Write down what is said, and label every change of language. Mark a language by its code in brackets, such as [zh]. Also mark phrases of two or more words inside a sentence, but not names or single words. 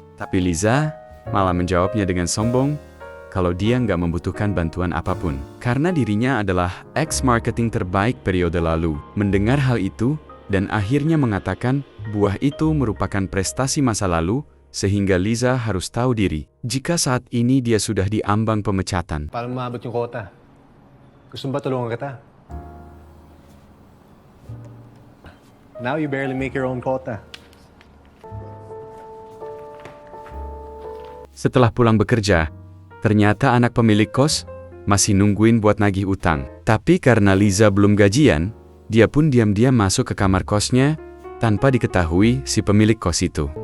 [id] Tapi Liza malah menjawabnya dengan sombong, kalau dia nggak membutuhkan bantuan apapun. Karena dirinya adalah ex-marketing terbaik periode lalu. Mendengar hal itu, dan akhirnya mengatakan buah itu merupakan prestasi masa lalu, sehingga Liza harus tahu diri jika saat ini dia sudah diambang pemecatan. [tl] Paano maabot yung quota? Gusto mo ba tulungan kita? [en] Now you barely make your own quota. [id] Setelah pulang bekerja, ternyata anak pemilik kos masih nungguin buat nagih utang. Tapi karena Liza belum gajian, dia pun diam-diam masuk ke kamar kosnya tanpa diketahui si pemilik kos itu.